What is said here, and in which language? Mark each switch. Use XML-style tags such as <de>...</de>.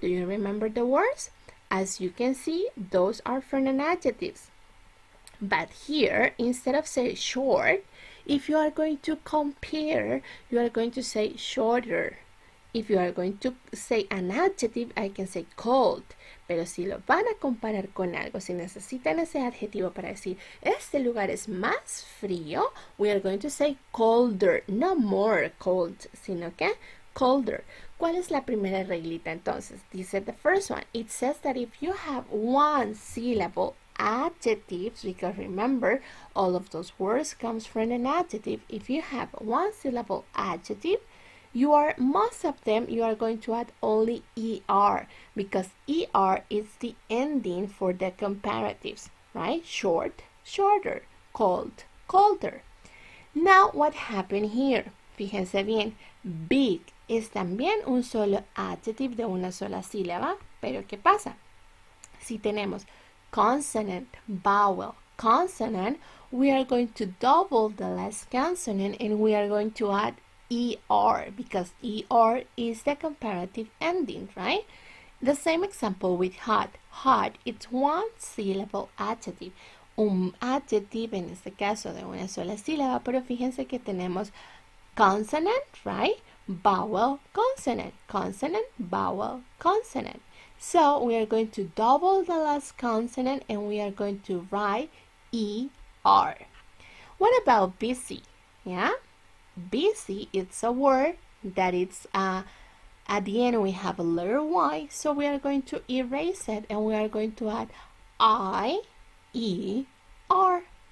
<en>Do you remember the words? As you can see, those are feminine adjectives. But here, instead of say short, if you are going to compare, you are going to say shorter. If you are going to say an adjective, I can say cold.</en> <es>Pero si lo van a comparar con algo, si necesitan ese adjetivo para decir, este lugar es más frío,</es> <en>we are going to say colder, no more cold,</en> <es>sino que colder. ¿Cuál es la primera reglita entonces?</es> <en>Dice the first one. It says that if you have one syllable adjectives, because remember, all of those words comes from an adjective. If you have one syllable adjective, most of them you are going to add only er, because er is the ending for the comparatives, right? Short, shorter, cold, colder. Now what happened here?</en> <es>Fíjense bien, big es también un solo adjective de una sola sílaba, pero ¿qué pasa? Si tenemos</es> <en>consonant, vowel, consonant, we are going to double the last consonant and we are going to add er, because er is the comparative ending, right? The same example with hot. Hot, it's one syllable adjective.</en> <es>Un adjective en este caso de una sola sílaba, pero fíjense que tenemos consonant, right?</es> <en>Vowel, consonant, consonant, vowel, consonant. So we are going to double the last consonant and we are going to write er. What about busy? Yeah? Busy, it's a word that it's at the end we have a letter Y, so we are going to erase it and we are going to add I, E, R.</en>